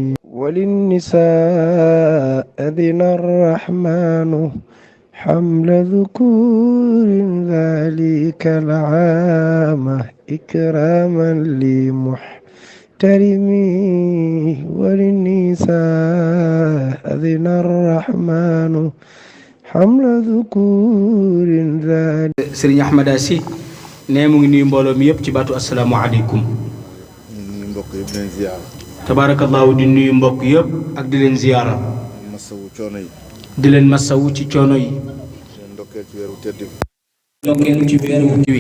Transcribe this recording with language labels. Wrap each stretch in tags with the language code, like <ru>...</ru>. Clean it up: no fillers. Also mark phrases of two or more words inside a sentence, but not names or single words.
<ar>وللنساء أذن الرحمن حمل ذكور ذلك العام إكراما لمحترمي وللنساء أذن الرحمن حمل ذكور ذلك.</ar> <wo>Sëriñ Ahmada Si ne mu ngi nuyu mbooloo mi yëpp ci baatu asalaamaaleykum. mbokk yëpp di leen ziyaara. tabaarakallaahu di nuyu mbokk yëpp ak di leen ziyaara. masawu coono yi. di leen masawu ci coono yi. ndokkeel ci weeru tedd bi. ndokkeel ci weeru wi.</wo>